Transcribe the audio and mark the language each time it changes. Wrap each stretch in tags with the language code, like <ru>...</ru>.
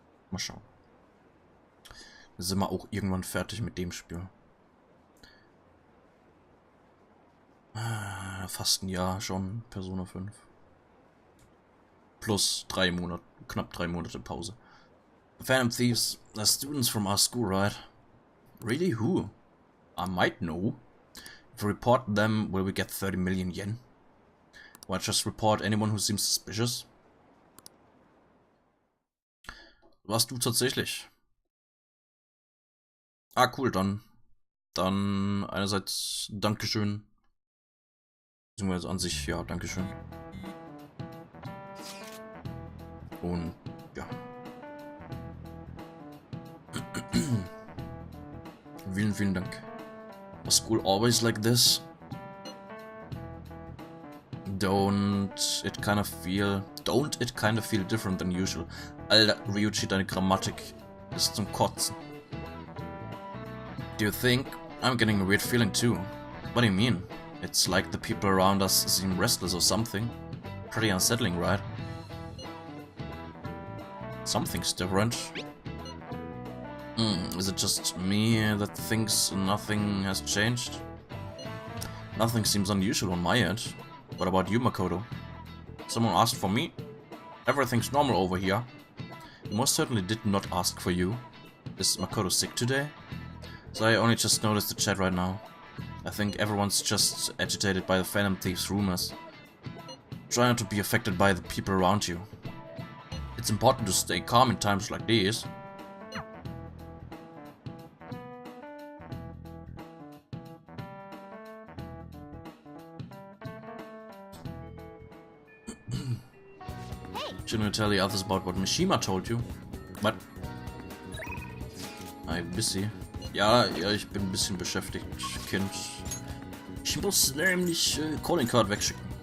<de>Mal schauen. Dann sind wir auch irgendwann fertig mit dem Spiel. Fast ein Jahr schon, Persona 5. Plus 3 Monate, knapp 3 Monate Pause.</de> <en>Phantom Thieves are students from our school, right? Really? Who? I might know. If we report them, will we get 30 million yen? Or just report anyone who seems suspicious?</en> <de>Warst du tatsächlich? Ah, cool, dann einerseits Dankeschön. Beziehungsweise an sich, ja, Dankeschön. Und ja. Vielen Dank.</de> <en>Was school always like this? Don't it kind of feel different than usual?</en> <de>Alter, Ryuji, deine Grammatik ist zum Kotzen.</de> <en>Do you think? I'm getting a weird feeling too. What do you mean? It's like the people around us seem restless or something. Pretty unsettling, right? Something's different. Is it just me that thinks nothing has changed? Nothing seems unusual on my end. What about you, Makoto? Someone asked for me? Everything's normal over here. He most certainly did not ask for you. Is Makoto sick today? So I only just noticed the chat right now. I think everyone's just agitated by the Phantom Thieves rumors. Try not to be affected by the people around you. It's important to stay calm in times like these. Shouldn't you tell the others about what Mishima told you? What? I'm busy.</en> <de>Ja, ich bin ein bisschen beschäftigt, Kind. Ich muss nämlich Calling Card wegschicken.</de>